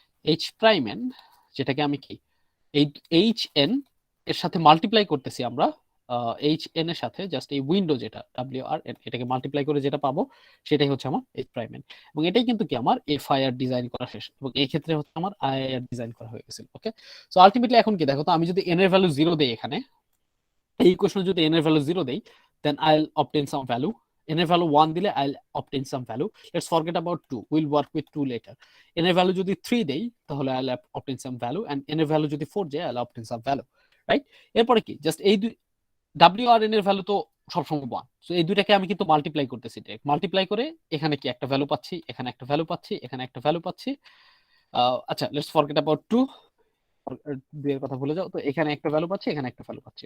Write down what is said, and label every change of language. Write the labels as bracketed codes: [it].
[bn] H prime N, যেটাকে আমি কি এই এইচ এন এর সাথে মাল্টিপ্লাই করতেছি আমরা, এইচ এন এর সাথে জাস্ট এই উইন্ডো যেটা ডাব্লিউ আর এন, এটাকে মাল্টিপ্লাই করে যেটা পাবো সেটাই হচ্ছে আমার এইচ প্রাইম এন। এবং এটাই কিন্তু কি আমার এফআইআর ডিজাইন করা শেষ, এবং এই ক্ষেত্রে হচ্ছে আমার আইআইআর ডিজাইন করা হয়ে গেছিল। ওকে, সো আলটিমেটলি এখন কি দেখো তো, আমি যদি এন এর ভ্যালু 0 দেই এখানে, এই ইকুয়েশনে যদি n এর ভ্যালু 0 দেই, [en] then I'll obtain some value. [bn] n এর ভ্যালু 1 দিলে [en] I'll obtain some value. Let's forget about 2. We'll work with 2 later. [bn] n এর ভ্যালু যদি 3 দেই তাহলে [en] I'll obtain some value, and n এর value যদি 4 দেই I'll obtain some value. Right? [bn] এরপরে কি জাস্ট এই দুই w আর n এর ভ্যালু তো সবসময় 1, সো এই দুইটাকে আমি কিন্তু মাল্টিপ্লাই করতেছি, ডাইরেক্ট মাল্টিপ্লাই করে এখানে কি একটা ভ্যালু পাচ্ছি, এখানে একটা ভ্যালু পাচ্ছি, এখানে একটা ভ্যালু পাচ্ছি। আচ্ছা, [en] let's forget about 2, [bn] দুইয়ের কথা ভুলে যাও। তো এখানে একটা ভ্যালু পাচ্ছি, এখানে একটা ভ্যালু পাচ্ছি।